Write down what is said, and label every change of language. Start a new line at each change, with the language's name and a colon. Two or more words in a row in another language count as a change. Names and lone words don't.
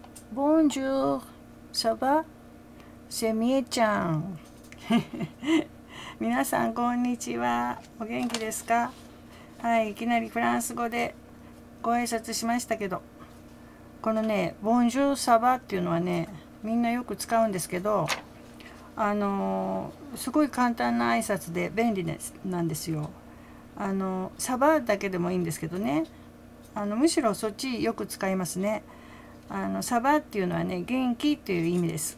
French: Bonjour, ça va? C'est みえちゃん。
Japanese: 皆さん、こんにちは。お元気ですか？はい、いきなりフランス語でご挨拶しましたけど、このね、
French: Bonjour, ça va
Japanese: っていうのはね、みんなよく使うんですけど、すごい簡単な挨拶で便利なんですよ。サバだけでもいいんですけどね、むしろそっちよく使いますね。サバっていうのはね、元気っていう意味です。